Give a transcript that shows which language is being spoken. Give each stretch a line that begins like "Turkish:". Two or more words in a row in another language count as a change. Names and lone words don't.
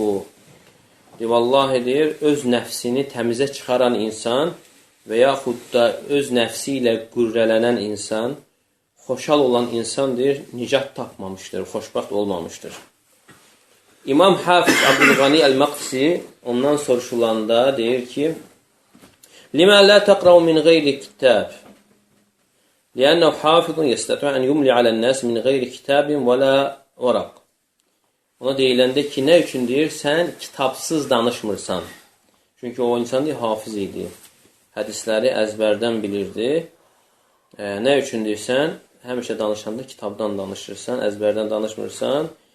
Azerbaijani: Vallahi deyir, öz nəfsini təmizə çıxaran insan və yaxud da öz nəfsi ilə qürrələnən insan, xoşal olan insan deyir, nicat tapmamışdır, xoşbaxt olmamışdır. İmam Hafiz Abdülğani Əl-Məqdisi ondan soruşulanda deyir ki,
Arabic: لم لا تقرأ من غير كتاب? لأنه حافظ يستطيع أن يملي على الناس من غير كتاب ولا ورق.
Azerbaijani: Ona deyiləndə ki, nə üçün deyir, sən kitabsız danışmırsan. Çünki o insan deyir, hafiz idi. Hədisləri əzbərdən bilirdi. Nə üçün deyirsən, həmişə danışanda kitabdan danışırsan, əzbərdən danışmırsan.